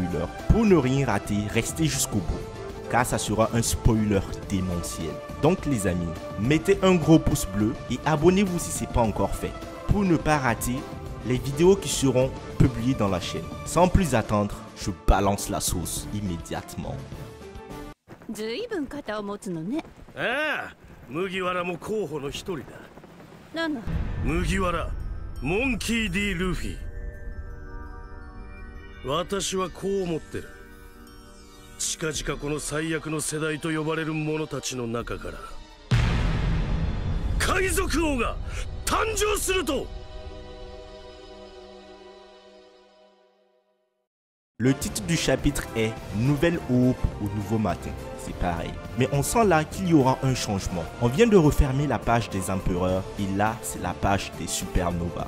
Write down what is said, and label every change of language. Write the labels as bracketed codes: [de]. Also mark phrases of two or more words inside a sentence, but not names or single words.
[fr] Pour ne rien rater, restez jusqu'au bout, car ça sera un spoiler démentiel. Donc les amis, mettez un gros pouce bleu et abonnez-vous si ce n'est pas encore fait, pour ne pas rater les vidéos qui seront publiées dans la chaîne. Sans plus attendre, je balance la sauce immédiatement. [ja] 随分肩を持つのね。ああ、麦わらも候補の一人だ。なんだ。麦わら、モンキー D ルフィ。私はこう思ってる。近々この最悪の世代と呼ばれる者たちの中から海賊王が誕生すると。 [fr] Le titre du chapitre est Nouvelle aube au nouveau matin. C'est pareil. Mais on sent là qu'il y aura un changement. On vient de refermer la page des empereurs et là, c'est la page des supernovas.